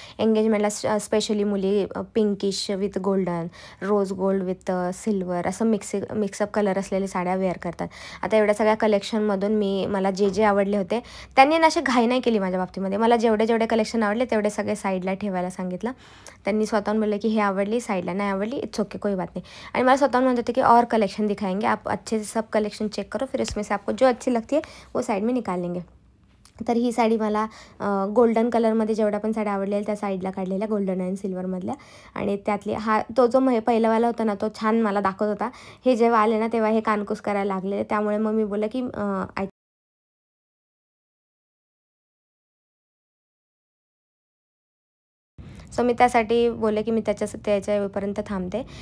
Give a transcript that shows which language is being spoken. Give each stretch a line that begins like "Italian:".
Marathi: एंगेजमेंटला specially मुली pinkish with golden, rose gold with silver असं mix up colour असलेल्या साड्या वेअर करतात. आता एवढ्या सगळ्या कलेक्शनमधून मला जे आवडले होते त्यांनी अशी घाई नाही केली माझ्या बाबतीमध्ये. मला जेवढे कलेक्शन आवडले तेवढे सगळे साईडला ठेवायला सांगितलं. त्यांनी स्वतःहून बोलले की हे आवडली, साईडला नाही आवडली,
English: it's okay,
Hindi: कोई बात नहीं.
Marathi: आणि मला स्वतःहून म्हणत होते की
Hindi: और कलेक्शन दिखाएंगे आप, अच्छे से सब कलेक्शन चेक करो, फिर उसमें से आपको जो अच्छी लगती है वो साइड में निकाल लेंगे.
Marathi: तर ही साडी मला गोल्डन कलरमध्ये जेवढ्या पण साड्या आवडलेल्या त्या साईडला काढलेल्या गोल्डन आणि सिल्वरमधल्या. आणि त्यातली तो जो पहिलावाला होता ना तो छान मला दाखवत होता. हे जेव्हा आले ना तेव्हा हे कानकूस करायला लागले. त्यामुळे मग मी बोलले की सो मी त्यासाठी बोलले की मी त्याच्या वेळेपर्यंत थांबते.